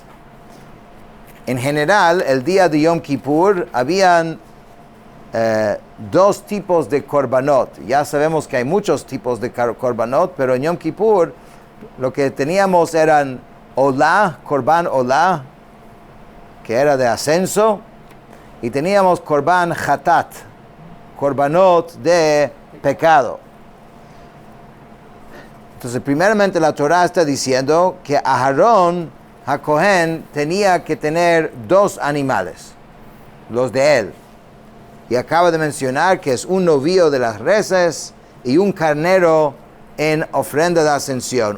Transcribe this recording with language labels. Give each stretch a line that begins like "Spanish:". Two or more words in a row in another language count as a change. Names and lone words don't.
Spanish: En general, el día de Yom Kippur habían dos tipos de korbanot. Ya sabemos que hay muchos tipos de korbanot, pero en Yom Kippur lo que teníamos eran olah,
Hebrew: קרבן עולה,
Spanish: que era de ascenso, y teníamos
Hebrew: קרבן חטאת,
Spanish: korbanot de pecado. Entonces, primeramente la Torah está diciendo que Aharón HaKohen tenía que tener dos animales, los de él. Y acaba de mencionar que es un novillo de las reses y un carnero en ofrenda de ascensión.